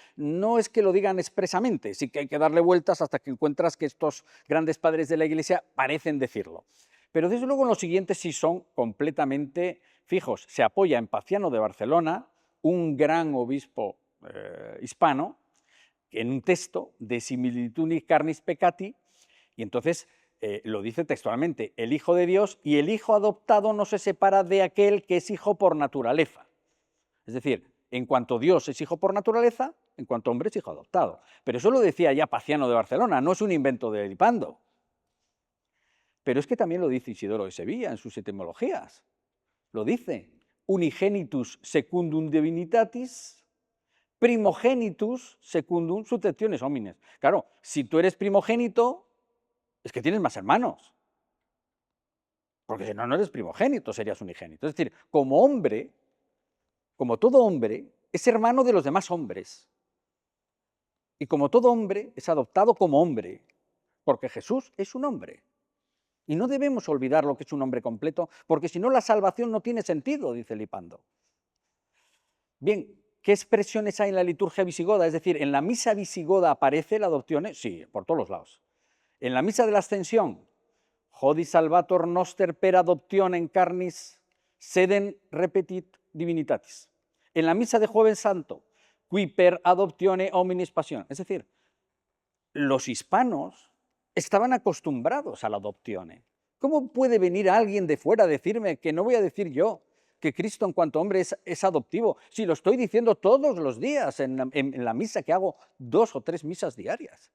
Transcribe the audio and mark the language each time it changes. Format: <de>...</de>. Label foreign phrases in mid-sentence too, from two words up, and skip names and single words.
<es>No es que lo digan expresamente, sí que hay que darle vueltas hasta que encuentras que estos grandes padres de la Iglesia parecen decirlo. Pero desde luego en los siguientes sí son completamente fijos. Se apoya en Paciano de Barcelona, un gran obispo hispano, en un texto</es> <la>de similitunis carnis peccati,</la> <es>y entonces lo dice textualmente, el Hijo de Dios y el Hijo adoptado no se separa de aquel que es hijo por naturaleza. Es decir, en cuanto Dios es hijo por naturaleza, en cuanto hombre es hijo adoptado. Pero eso lo decía ya Paciano de Barcelona, no es un invento de Lipando. Pero es que también lo dice Isidoro de Sevilla en sus etimologías. Lo dice,</es> <la>unigenitus secundum divinitatis, primogenitus secundum successiones homines.</la> <es>Claro, si tú eres primogénito, es que tienes más hermanos. Porque si no, no eres primogénito, serías unigénito. Es decir, como hombre, como todo hombre, es hermano de los demás hombres. Y como todo hombre, es adoptado como hombre, porque Jesús es un hombre. Y no debemos olvidar lo que es un hombre completo, porque si no la salvación no tiene sentido, dice Lipando. Bien, ¿qué expresiones hay en la liturgia visigoda? Es decir, ¿en la misa visigoda aparece la adopción? Sí, por todos los lados. En la misa de la Ascensión,</es> <la>Hodis salvator noster per adoptionem carnis sedem repetit divinitatis.</la> <es>En la misa de Jueves Santo,</es> <la>qui per adoptione hominis passion.</la> <es>Es decir, los hispanos estaban acostumbrados a la adopción. ¿Cómo puede venir alguien de fuera a decirme que no voy a decir yo que Cristo en cuanto hombre es adoptivo, si lo estoy diciendo todos los días en la misa, que hago 2 o 3 misas diarias?</es>